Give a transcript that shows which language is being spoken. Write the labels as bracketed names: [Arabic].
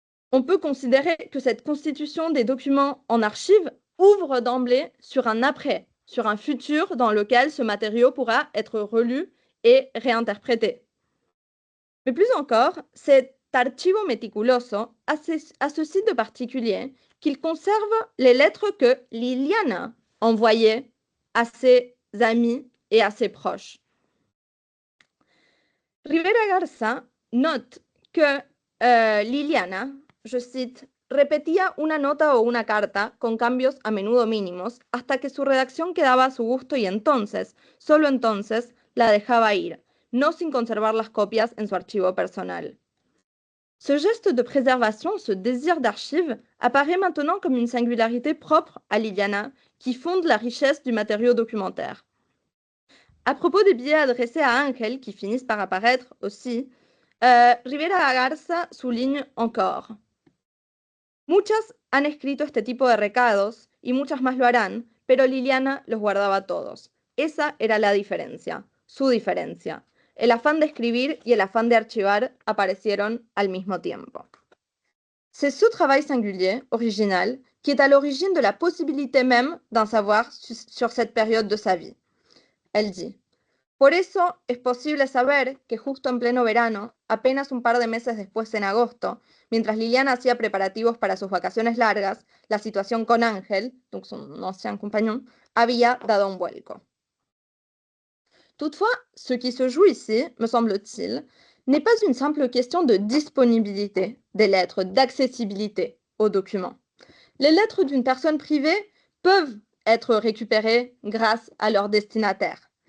[French] On peut considérer que cette constitution des documents en archives ouvre d'emblée sur un après, sur un futur dans lequel ce matériau pourra être relu et réinterprété. Mais plus encore, cet [Spanish] archivo meticuloso [French] a ceci de particulier qu'il conserve les lettres que Liliana envoyait à ses amis et à ses proches. Rivera Garza note que Liliana, je cite, [Spanish] repetía una nota o una carta con cambios a menudo mínimos hasta que su redacción quedaba a su gusto y entonces, solo entonces, la dejaba ir, no sin conservar las copias en su archivo personnel. [French] Ce geste de préservation, ce désir d'archive, apparaît maintenant comme une singularité propre à Liliana, qui fonde la richesse du matériau documentaire. À propos des billets adressés à Ángel, qui finissent par apparaître aussi, Rivera Garza souligne encore: [Spanish] Muchas han escrito este tipo de recados y muchas más lo harán, pero Liliana los guardaba todos. Esa era la diferencia, su diferencia. El afán de escribir y el afán de archivar aparecieron al mismo tiempo. [French] C'est ce travail singulier, original, qui est à l'origine de la possibilité même d'un savoir sur cette période de sa vie. Elle dit: [Spanish] Por eso es posible saber que justo en pleno verano, apenas un par de meses después en agosto, mientras Liliana hacía preparativos para sus vacaciones largas, la situación con Ángel, [French] donc son ancien compagnon, [Spanish] había dado un vuelco. [French] Toutefois, ce qui se joue ici, me semble-t-il, n'est pas une simple question de disponibilité des lettres, d'accessibilité aux documents. Les lettres d'une personne privée peuvent être récupérées grâce à leur destinataire.